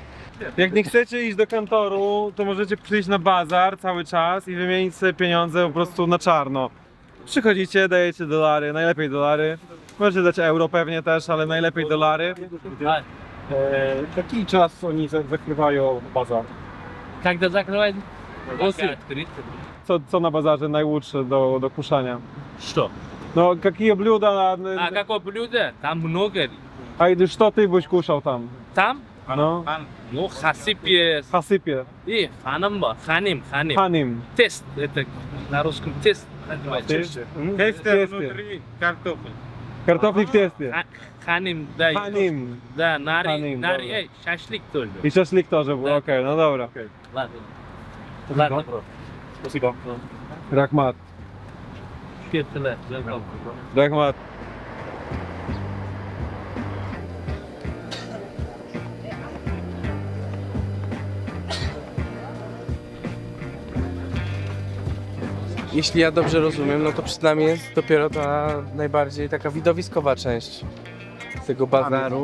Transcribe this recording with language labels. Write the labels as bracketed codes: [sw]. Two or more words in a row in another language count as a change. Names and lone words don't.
[pl] Jak nie chcecie iść do kantoru, to możecie przyjść na bazar cały czas i wymienić sobie pieniądze po prostu na czarno. Przychodzicie, dajecie dolary, najlepiej dolary. Możecie dać euro pewnie też, ale najlepiej dolary. Jaki czas oni zakrywają bazar? [ru] Когда закрывают? [pl] Co na bazarze najłódsze do kuszania? [ru] Что? [pl] No, jakie блюда, [ru] А какое блюдо? Там много. [pl] a i co ty byś kuszał tam? [ru] Там? No, Ну, хасип есть. [pl] hasypie, [ru] И ханим. [pl] hanim. [ru] Тест. Это на русском тест называется. [pl] Kartofel. Kartofli w teście. [ru] Ханим, да. [pl] Hanim. [ru] Да, нари, Ханим, нари, [pl] dobra. [ru] эй, шашлык тоже. [pl] I szaszlik to, że było, okej, no dobra. [ru] Ладно. Ладно, bro. Спасибо. Rahmat. [pl] Świetne. Rahmat. Jeśli ja dobrze rozumiem, no to przed nami jest dopiero ta najbardziej taka widowiskowa część tego bazaru.